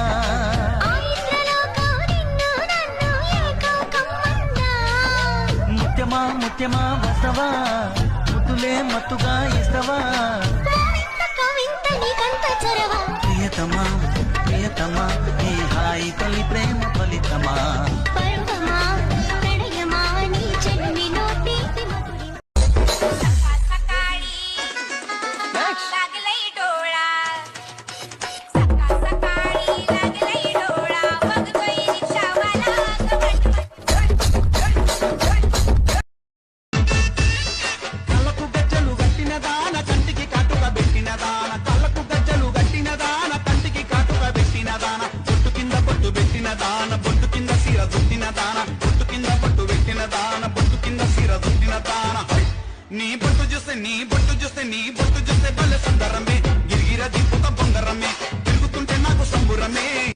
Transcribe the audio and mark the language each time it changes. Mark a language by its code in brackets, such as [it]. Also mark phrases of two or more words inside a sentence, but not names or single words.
[te] ఆ ఇంద్రలోకం నిన్ను నన్ను ముత్యమా వస్తవా ముద్దులే మత్తుగా ఇస్తవా ప్రియతమా ప్రియతమా ఈ హాయి తొలి ప్రేమ ఫలితమా [mr] लागलंय डोळा सकाळ सकाळी लागलंय डोळा बघतोय रिक्षावाला [te] కళ్ళకు గజ్జలు గట్టిన దాన కంటికి కాటుక పెట్టిన దాన కళ్ళకు గజ్జలు గట్టిన దాన కంటికి కాటుక పెట్టిన దాన బొట్టు కింద బొట్టు పెట్టిన దాన బొట్టు కింద సీర దుట్టిన దాన బొట్టు కింద బొట్టు పెట్టిన దాన బొట్టు కింద సీర దుట్టిన దాన నీ బొట్టు చూస్తే నీ బొట్టు చూస్తే నీ బొట్టు చూస్తే భలే సుందరమే గిరిగిర దీపుక బొంగరమే తిరుగుతుంటే నాకు సంబురమే